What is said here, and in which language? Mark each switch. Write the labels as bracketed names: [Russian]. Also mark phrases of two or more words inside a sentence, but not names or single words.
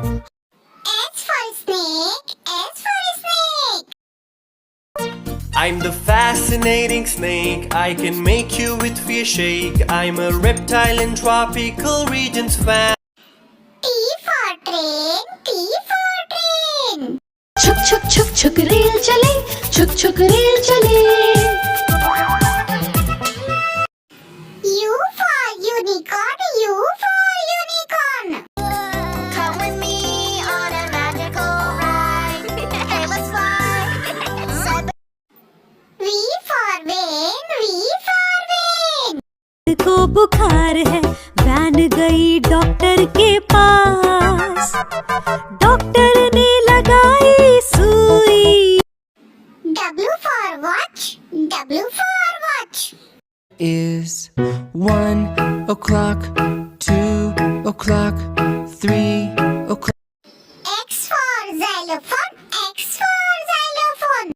[English] S for snake. S for snake. I'm the fascinating snake. I can make you with fear shake. I'm a reptile in tropical regions found. T for train. T for train. [Hindi] छुक छुक छुक छुक रेल चले, छुक छुक रेल चले। [English] U for unicorn. U for unicorn. Come with me on a magical ride. Hey, let's fly. V for van. V for van. [Hindi] को बुखार है, वैन गई डॉक्टर के पास। डॉक्टर ने लगाई सुई। [English] W for watch. W for watch. Is 1 o'clock, 2 o'clock, 3 o'clock. X for xylophone. X for xylophone.